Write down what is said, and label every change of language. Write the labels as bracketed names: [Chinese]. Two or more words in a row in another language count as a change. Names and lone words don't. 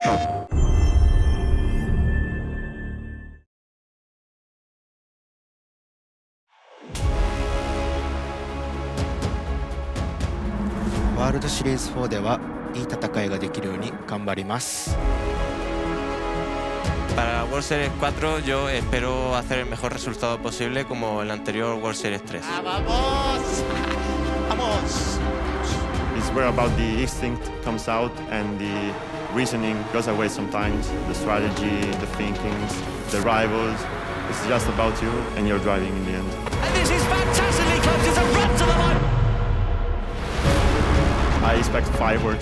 [Japanese] ワールドシリーズ4ではいい戦いができるように頑張ります。 [Spanish] Para World Series 4 yo espero hacer el mejor resultado posible como el anterior World Series 3. ¡Vamos! ¡Vamos! [English] It's where about the instinct comes out and the reasoning goes away sometimes. The strategy, the thinkings, the rivals. It's just about you and your driving in the end. And this is fantastically close. It's a run to the line. I expect fireworks.